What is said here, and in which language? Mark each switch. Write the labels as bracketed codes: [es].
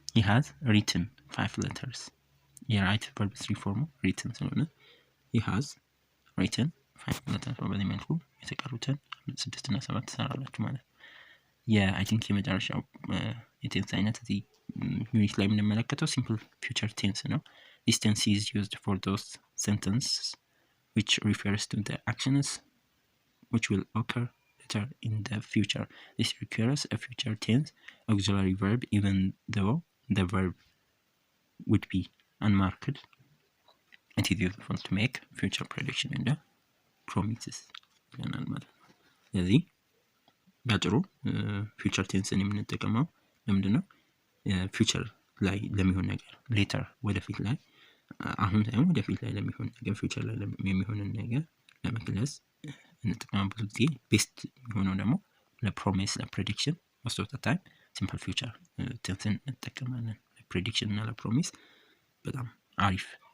[en] has written 5 letters [am] የራይት ቨርብ ስሪ ፎርሙ [en] written [am] ስለሆነ [en] he has written 5 letters [am] በዚህ መልኩ የተቀሩትን 6 እና 7 ትሰራላችሁ ማለት አይ ቲንክ የመጨረሻው የቴንስ አይነት እዚህ ዩኒት ላይ የምንመለከተው ሲምፕል ፊውቸር ቴንስ ነው [en] this tense is used for those sentences which refers to the actions which will occur later in the future. This requires a future tense auxiliary verb even though the verb would be unmarked. It is useful to make future prediction and promises. [am] ስለዚህ ባጭሩ ፊውቸር ቴንስን የምንጠቀመው ለምንድነው ፊውቸር ላይ ለሚሆን ነገር ሌተር ወደፊት ላይ አሁን ሳይሆን ወደፊት ላይ ለሚሆን ነገር ፊውቸር ላይ የሚሆንን ነገር ለመግለጽ እንጠቀማበት ጊዜ ቤስት የሚሆነው ደግሞ ለፕሮሚስ ለፕሬዲክሽን [en] most of the time [am] ሲምፕል ፊውቸር ቴንስን እንጠቀማለን ለፕሬዲክሽን እና ለፕሮሚስ በጣም አሪፍ